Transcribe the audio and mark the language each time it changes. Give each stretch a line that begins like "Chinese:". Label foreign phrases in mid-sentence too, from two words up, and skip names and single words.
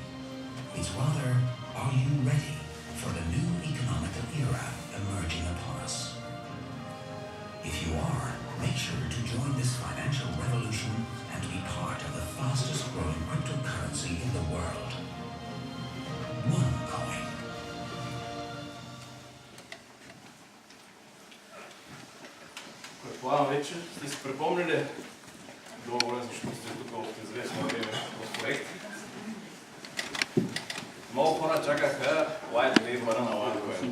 English: It's rather, are you ready for the new economical era emerging upon us? If you are, make sure to join this financial revolution and be part of the fastest growing cryptocurrency in the world. OneCoin.
Bulgarian: Предполагам вече сте си припомнили договора, защото сте тук от известно време в проект. Много хора чакаха Light Paper на OneCoin.